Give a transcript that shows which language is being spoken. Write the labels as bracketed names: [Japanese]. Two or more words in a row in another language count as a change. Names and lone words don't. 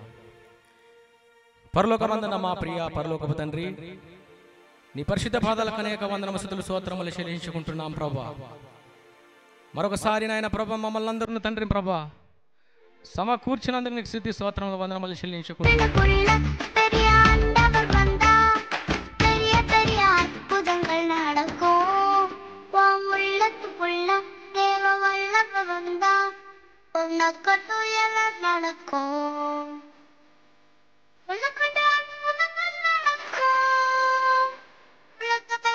[Telugu] పరలోకమందున మా ప్రియ పరలోకపు తండ్రి, నీ పరిశుద్ధ పాదాలకు అనేక వందనములు స్తుతులు స్తోత్రములు చెల్లించుకుంటున్నాం ప్రభా. మరొకసారి నాయన ప్రభా మమ్మల్ని అందరిని తండ్రి ప్రభా సమకూర్చినందుకు నీకు స్తుతి స్తోత్రములు వందనములు చెల్లించుకుంటున్నాం. [Tamil] புள்ள பெரிய ஆண்டவர் வந்தா பெரிய பெரிய அற்புதங்கள் நடக்கும் உன் உள்ளத்துக்குள்ள தேவ வல்லவர் வந்தா உனக்கு துயரம் நடக்கும் உனக்கு அற்புதங்கள் நடக்கும் உலகத்தை